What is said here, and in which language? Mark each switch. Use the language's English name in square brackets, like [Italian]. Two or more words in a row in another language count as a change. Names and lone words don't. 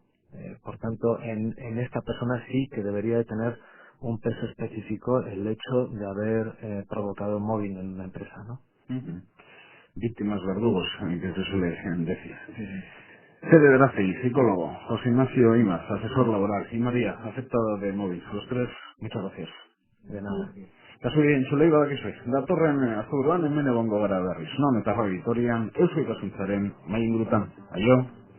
[Spanish] Por tanto, en esta persona sí que debería de tener un peso específico el hecho de haber provocado mobbing en una empresa, ¿no? Ujú. Víctimas verdugos, que se suele decir. Fede Graci, psicólogo, José Ignacio Imas, asesor laboral, y María, afectada de móvil. A los tres, muchas gracias. De nada. [Basque] Kasu entzulei badakizue, datorren asteburuan hemen egongo gara berriz, non eta Vitoria, Eusko Ikasuntzaren mai ingurutan. Aio!